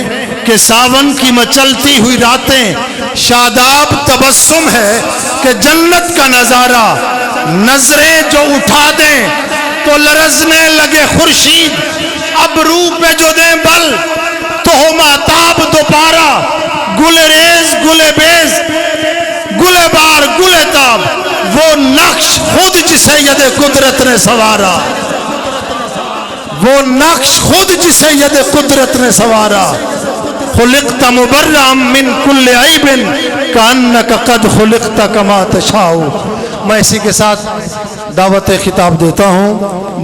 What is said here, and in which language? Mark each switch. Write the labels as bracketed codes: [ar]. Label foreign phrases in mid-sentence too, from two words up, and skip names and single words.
[ur] کہ ساون کی مچلتی ہوئی راتیں، شاداب تبسم ہے کہ جنت کا نظارہ، نظریں جو اٹھا دیں تو لرزنے لگے خورشید، ابرو پہ جو دیں بل تو ہو مہتاب دوبارہ، گل ریز گل بیز گل بار گل تاب، وہ نقش خود جسے ید قدرت نے سوارا، وہ نقش خود جسے ید قدرت نے سوارا، [ar] خلقت مبرئا من کل عیب کانک قد خلقت کما تشاء۔ [ur] میں اسی کے ساتھ دعوت خطاب دیتا ہوں۔